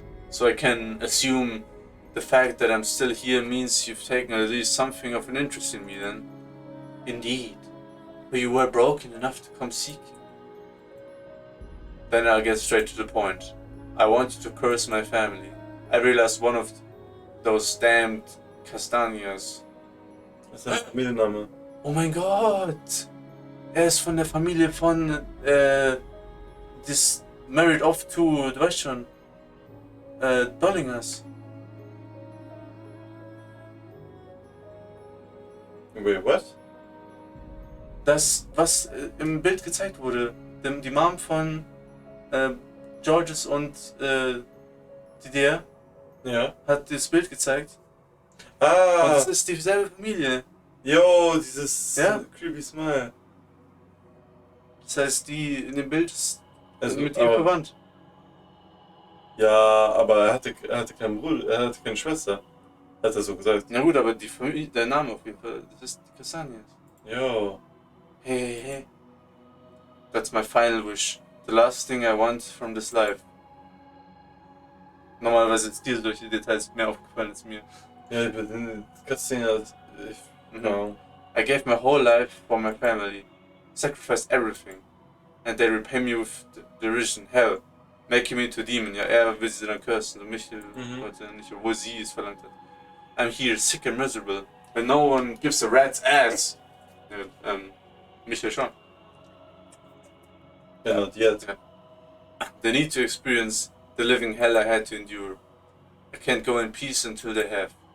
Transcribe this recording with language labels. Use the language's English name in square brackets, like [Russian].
[English] So I can assume the fact that I'm still here means you've taken at least something of an interest in me then. Indeed, for you were broken enough to come seeking. Then I'll get straight to the point. I want you to curse my family. I realized one of those damned Castanias. [German] Das ist ein Familienname. Oh mein Gott! Ist von der Familie von [English] this married off to, [German] du weißt schon, Dollingers. [English] Wait, what? [German] Das, was im Bild gezeigt wurde. Die Mom von Georges und Didier hat das Bild gezeigt. Und das ist dieselbe Familie. Yo, dieses creepy Smile. Das heißt, die in dem Bild ist Also, mit ihr verwandt. Ja, aber er hatte keinen Bruder, er hatte keine Schwester. Hat er so gesagt. Na gut, aber die Familie, der Name auf jeden Fall, das ist die Castanias. Yo. [English] Hey. That's my final wish. The last thing I want from this life. [German] Normalerweise ist dir durch die Details mehr aufgefallen als mir. Ja, bei den Cutscene, no. [English] I gave my whole life for my family. Sacrificed everything. And they repay me with derision, hell. Making me into a demon. [German] Ja, er will sie dann cursen. Und mich wollte nicht, obwohl sie es verlangt hat. [English] I'm here, sick and miserable. When no one gives a rat's ass. [German] Michael schon. [English] Yeah, not yet. They need to experience the living hell I had to endure. I can't go in peace until they have.